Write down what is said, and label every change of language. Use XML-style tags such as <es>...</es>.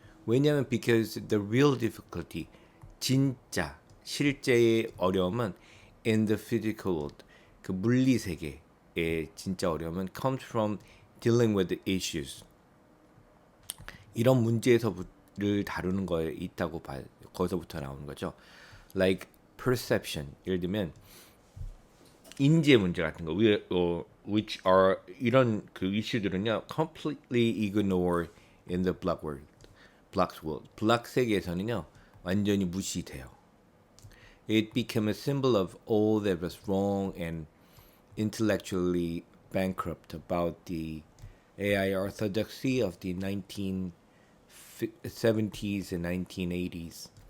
<ko>왜냐하면</ko> <en>because the real difficulty</en> <ko>진짜 실제의 어려움은</ko> <en>in the physical world</en> <ko>그 물리 세계의 진짜 어려움은</ko> <en>comes from dealing with the issues.</en> <ko>이런 문제에서를 다루는 거에 있다고 봐요. 거기서부터 나오는 거죠.</ko> <en>Like perception.</en> <ko>예를 들면 인지의 문제 같은 거,</ko> <en>which are</en> <ko>이런 그 이슈들은요,</ko> <en>completely ignored in the black world,</en> <ko>블락 세계에서는요, 완전히 무시돼요.</ko> <en>It became a symbol of all that was wrong and intellectually bankrupt about the AI orthodoxy of the 1970s and 1980s.</en>